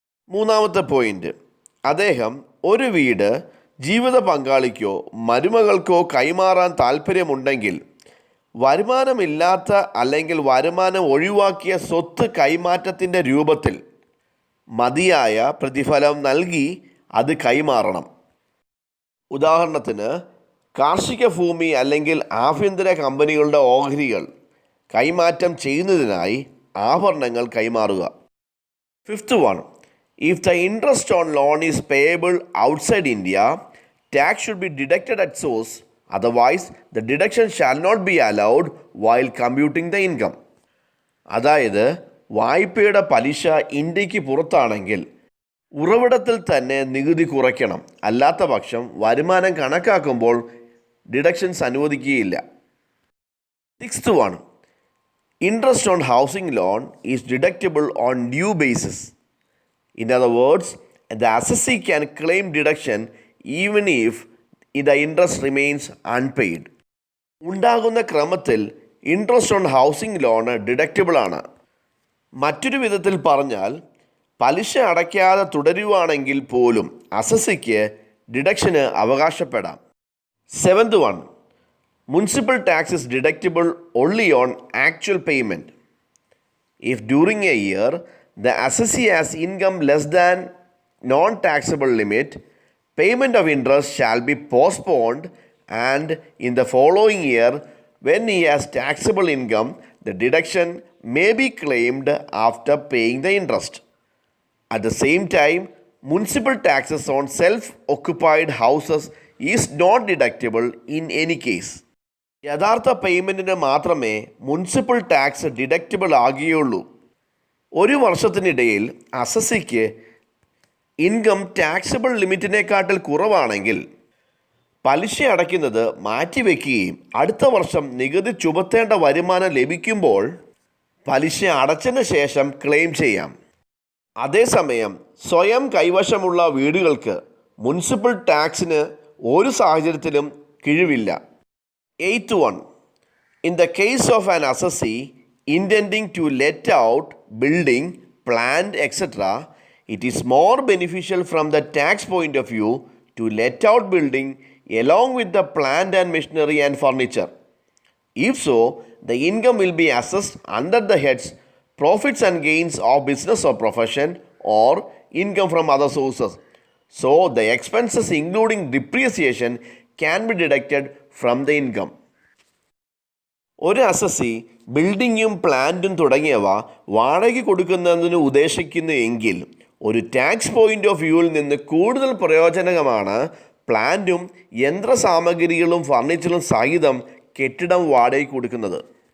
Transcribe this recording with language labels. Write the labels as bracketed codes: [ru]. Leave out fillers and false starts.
[ml] മൂന്നാമത്തെ പോയിന്റ്, അദ്ദേഹം ഒരു വീട് ജീവിത പങ്കാളിക്കോ മരുമകൾക്കോ കൈമാറാൻ താൽപ്പര്യമുണ്ടെങ്കിൽ വരുമാനമില്ലാത്ത അല്ലെങ്കിൽ വരുമാനം ഒഴിവാക്കിയ സ്വത്ത് കൈമാറ്റത്തിൻ്റെ രൂപത്തിൽ മതിയായ പ്രതിഫലം നൽകി അത് കൈമാറണം. ഉദാഹരണത്തിന് കാർഷിക ഭൂമി അല്ലെങ്കിൽ ആഭ്യന്തര കമ്പനികളുടെ ഓഹരികൾ കൈമാറ്റം ചെയ്യുന്നതിനായി ആഭരണങ്ങൾ കൈമാറുക. [en] 5th one, if the interest on loan is payable outside India, tax should be deducted at source. Otherwise, the deduction shall not be allowed while computing the income. [ml] അതായത് വായ്പയുടെ പലിശ ഇന്ത്യക്ക് പുറത്താണെങ്കിൽ ഉറവിടത്തിൽ തന്നെ നികുതി കുറയ്ക്കണം. അല്ലാത്ത പക്ഷം വരുമാനം കണക്കാക്കുമ്പോൾ deductions അനുവദിക്കുകയില്ല. [en] 6th one, interest on housing loan is deductible on due basis. In other words, the assessee can claim deduction even if the interest remains unpaid. [ml] ഉണ്ടാകുന്ന ക്രമത്തിൽ [en] interest on housing loan deductible [ml] ആണ്. മറ്റൊരു വിധത്തിൽ പറഞ്ഞാൽ പലിശ അടയ്ക്കാതെ തുടരുവാണെങ്കിൽ പോലും അസസിക്ക് deduction അവകാശപ്പെടാം. [en] 7th one, municipal tax is deductible only on actual payment. If during a year the assessee has income less than non-taxable limit, payment of interest shall be postponed and in the following year when he has taxable income, the deduction may be claimed after paying the interest. At the same time, municipal taxes on self-occupied houses is not deductible in any case. [ml] യഥാർത്ഥ പേയ്മെൻറ്റിന് മാത്രമേ municipal tax deductible ആകുകയുള്ളൂ. ഒരു വർഷത്തിനിടയിൽ അസസിക്ക് [en] income taxable [ml] ലിമിറ്റിനെക്കാട്ടിൽ കുറവാണെങ്കിൽ പലിശ അടയ്ക്കുന്നത് മാറ്റിവെക്കുകയും അടുത്ത വർഷം നികുതി ചുമത്തേണ്ട വരുമാനം ലഭിക്കുമ്പോൾ പലിശ അടച്ചതിന് ശേഷം ക്ലെയിം ചെയ്യാം. അതേസമയം സ്വയം കൈവശമുള്ള വീടുകൾക്ക് മുനിസിപ്പൽ ടാക്സിന് ഒരു സാഹചര്യത്തിലും കിഴിവില്ല. [en] 8th one. In the case of an assessee intending to let out building, plant, etc., it is more beneficial from the tax point of view to let out building along with the plant and machinery and furniture. If so, the income will be assessed under the heads profits and gains of business or profession or income from other sources. So, the expenses including depreciation can be deducted from the income. [ml] ഒരു assessee ബിൽഡിങ്ങും പ്ലാന്റും തുടങ്ങിയവ വാടകയ്ക്ക് കൊടുക്കുന്നതിന് ഉദ്ദേശിക്കുന്നു എങ്കിൽ ഒരു [en] tax point of [ml] വ്യൂവിൽ നിന്ന് കൂടുതൽ പ്രയോജനകരമാണ് പ്ലാന്റും യന്ത്രസാമഗ്രികളും ഫർണിച്ചറും സഹിതം കെട്ടിടം വാടകയ്ക്ക് കൊടുക്കുന്നത്.